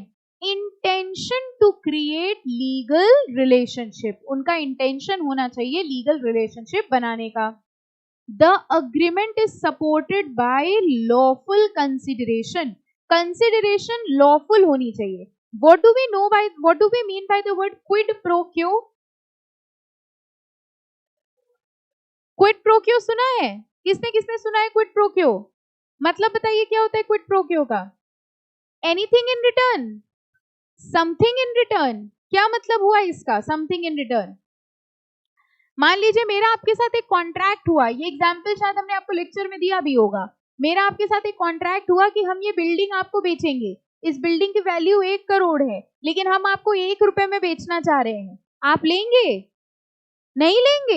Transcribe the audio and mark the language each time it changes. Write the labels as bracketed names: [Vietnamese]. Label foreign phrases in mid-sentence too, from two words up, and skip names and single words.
[English] second, intention to create legal relationship, [Hindi] उनका इंटेंशन होना चाहिए [English] legal relationship [Hindi] बनाने का. [English] the agreement is supported by lawful consideration, consideration lawful [Hindi] होनी चाहिए. [English] What do we know by, what do we mean by the word quid pro quo? Quid pro quo [Hindi] सुना है? किसने किसने सुना है [English] quid pro quo? [Hindi] मतलब बताइए क्या होता है [English] quid pro quo [Hindi] का? [English] Anything in return, something in return. [Hindi] क्या मतलब हुआ इसका [English] something in return? [Hindi] मान लीजिए मेरा आपके साथ एक कॉन्ट्रैक्ट हुआ, ये एग्जाम्पल शायद हमने आपको लेक्चर में दिया भी होगा. मेरा आपके साथ एक कॉन्ट्रैक्ट हुआ कि हम ये बिल्डिंग आपको बेचेंगे, इस बिल्डिंग की वैल्यू 1 करोड़ है, लेकिन हम आपको 1 रुपए में बेचना चाह रहे हैं. आप लेंगे? नहीं लेंगे?